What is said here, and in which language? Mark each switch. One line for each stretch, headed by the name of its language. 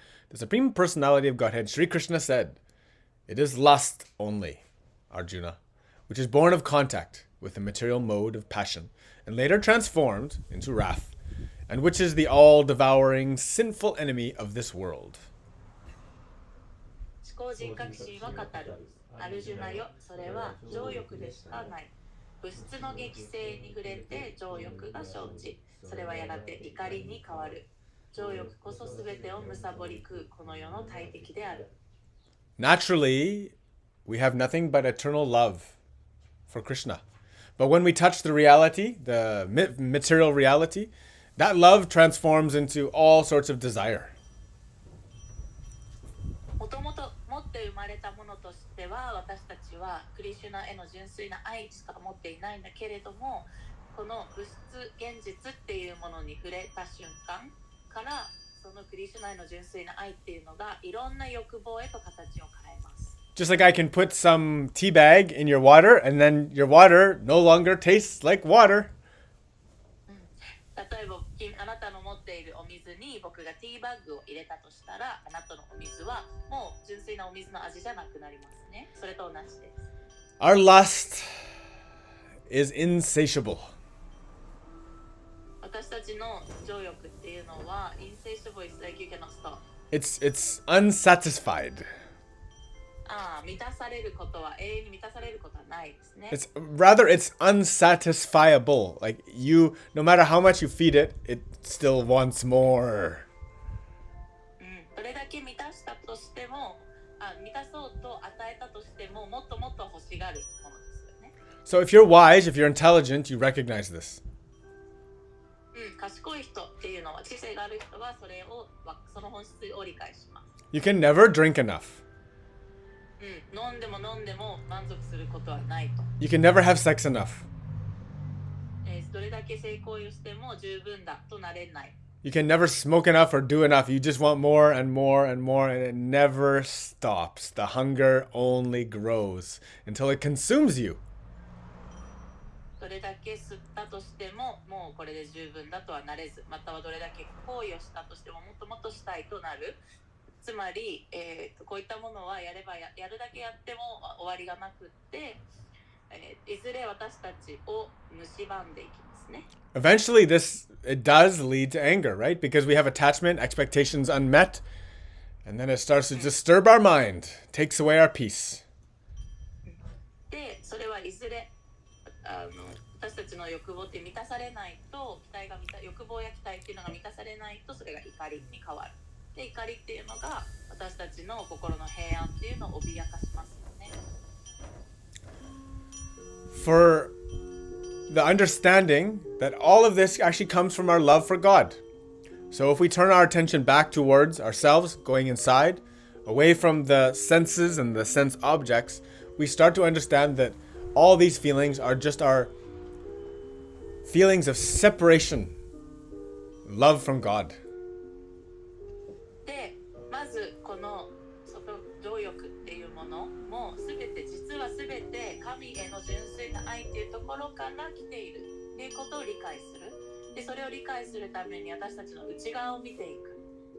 English: The Supreme Personality of Godhead, Sri Krishna said, "It is lust only, Arjuna, which is born of contact with the material mode of passion, and later transformed into wrath, and which is the all-devouring, sinful enemy of this world."
Japanese: 思考人格心は語る。アルジュナよ、それは情欲でしかない。物質の激性に触れて情欲が生じ、それはやがて怒りに変わる。情欲こそすべてを貪り食うこの世の大敵である。
English: Naturally, we have nothing but eternal love for Krishna. But when we touch the reality, the material reality, that love transforms into all sorts of desire.
Japanese: もともと持って生まれたものとしては、私たちはクリシュナへの純粋な愛しか持っていないんだけれども、この物質現実っていうものに触れた瞬間からそのクリシュナへの純粋な愛っていうのがいろんな欲望へと形を変えます。
English: Just like I can put some tea bag in your water and then your water no longer tastes like water.
Japanese: 例えばあなたの持っているお水に僕がティーバッグを入れたとしたら、あなたのお水はもう純粋なお水の味じゃなくなりますね。それと同じです。
English: Our lust is insatiable.
Japanese: 私たちの情欲っていうのは
English: insatiable is like you cannot stop. It's unsatisfied.
Japanese: 満たされることは永遠に満たされることはないですね。
English: It's unsatisfiable. Like no matter how much you feed it, it still wants more.
Japanese: どれだけ満たしたとしても、満たそうと与えたとしても、もっともっと欲しがるものですよね。
English: So if you're wise, if you're intelligent, you recognize this.
Japanese: 賢い人っていうのは、知性がある人はその本質を理解します。
English: You can never drink enough.
Japanese: 飲んでも満足することはないと。
English: You can never have sex enough.
Japanese: どれだけ性行為をしても十分だとなれない。
English: You can never smoke enough or do enough. You just want more and more and more, and it never stops. The hunger only grows until it consumes you.
Japanese: どれだけ吸ったとしてももうこれで十分だとはなれず、またはどれだけ行為をしたとしてももっともっとしたいとなる。つまり、こういったものはやるだけやっても終わりがなくって、いずれ私たちを蝕んでいきますね。
English: Eventually, it does lead to anger, right? Because we have attachment, expectations unmet, and then it starts to disturb our mind, takes away our peace.
Japanese: で、それはいずれ私たちの欲望って満たされないと、欲望や期待っていうのが満たされないと、それが怒りに変わる。で、怒りっていうのが私たちの心の平安っていうのを脅かしますよね。
English: For the understanding that all of this actually comes from our love for God. So if we turn our attention back towards ourselves, going inside, away from the senses and the sense objects, we start to understand that all these feelings are just our feelings of separation, love from God.
Japanese: で、まずこの情欲っていうものも実は全て神への純粋な愛っていうところから来ているっていうことを理解する。で、それを理解するために私たちの内側を見ていく。